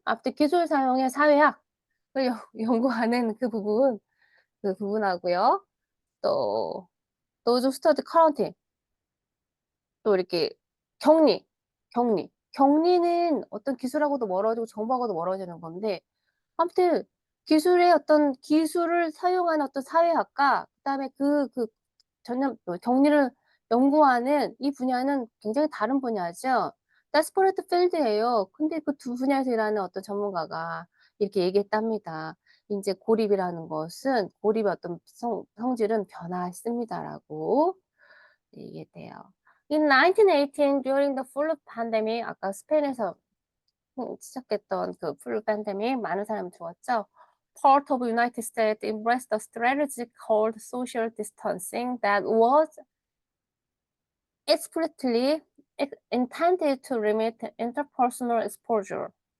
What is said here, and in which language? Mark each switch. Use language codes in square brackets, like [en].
[ko] 앞뒤 기술 사용의 사회학을 연구하는 그 부분하고요. [en] 또 those who study quarantine. [ko] 또 이렇게 격리는 어떤 기술하고도 멀어지고 정보하고도 멀어지는 건데 아무튼 기술의 어떤 기술을 사용하는 어떤 사회학과 그다음에 전념 격리를 연구하는 이 분야는 굉장히 다른 분야죠. 데스퍼레이트 필드예요. 근데 그 두 분야에서 일하는 어떤 전문가가 이렇게 얘기했답니다. 이제 고립의 어떤 성질은 변화했습니다라고 얘기했대요. [en] In 1918, during the flu pandemic, 아까 스페인에서 시작했던 그 flu pandemic, 많은 사람이 죽었죠. Part of United States embraced a strategy called social distancing that was explicitly intended to limit interpersonal exposure.